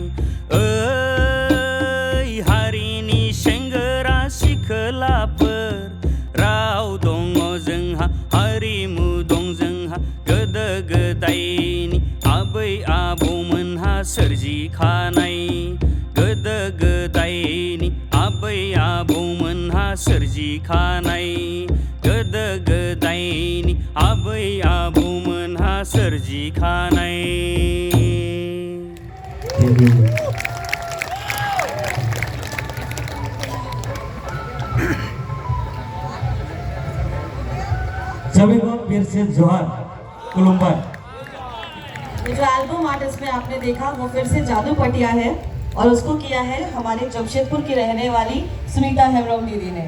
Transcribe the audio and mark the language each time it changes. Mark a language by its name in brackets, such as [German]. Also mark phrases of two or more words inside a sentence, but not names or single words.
[Bodo] ओइ हारिनि सेंग्रा सिखोलाफोर राव दङ जोंहा हारिमु दं जोंहा गोदो गोदायनि आबै आबौमोनहा सोरजिखानाय गोदो गोदायनि आबै आबौमोनहा सोरजिखानाय गोदो गोदायनि आबै आबौमोनहा सोरजिखानाय [Hindi] सभी को फिर से जोहार कुलुम्बर। ये जो [English] album art [Hindi] इसमें आपने देखा वो फिर से जादू पटिया है और उसको किया है हमारे जमशेदपुर की रहने वाली सुनीता हेमब्रम दीदी ने।